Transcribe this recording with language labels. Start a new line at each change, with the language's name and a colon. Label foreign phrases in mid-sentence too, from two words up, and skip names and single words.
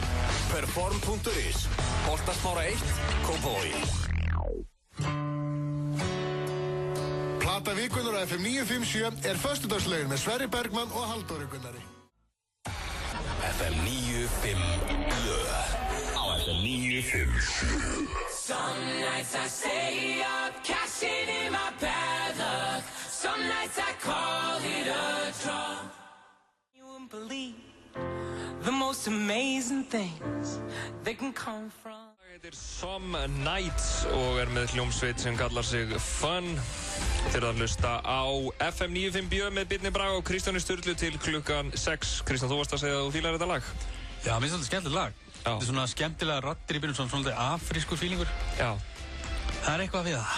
Icelandic: Perform.is. Holtasmára 1, Kópavogi. Plata vikunnar á FM 957 föstudagslaugin með Sverrir Bergmann og Halldóri Gunnari. FM 95 Blö. Á FM 957.
English: Some nights I stay up, cashing in my bad luck. Some nights I call it a draw. You wouldn't believe the most amazing things they can come from.
Icelandic: Þetta Some Nights og með hljómsveit sem kallar sig Fun. Þeir að hlusta á FM 95 Björn með Birni Braga og Kristjáni Sturlu til klukkan 6. Kristján, þú varst að segja að þú fílar þetta lag? Já, mér finnst þetta skemmtilegt lag. Já. Þetta svona skemmtilega raddir í byrjun, svona afrískur fílingur. Já. Það eitthvað við það.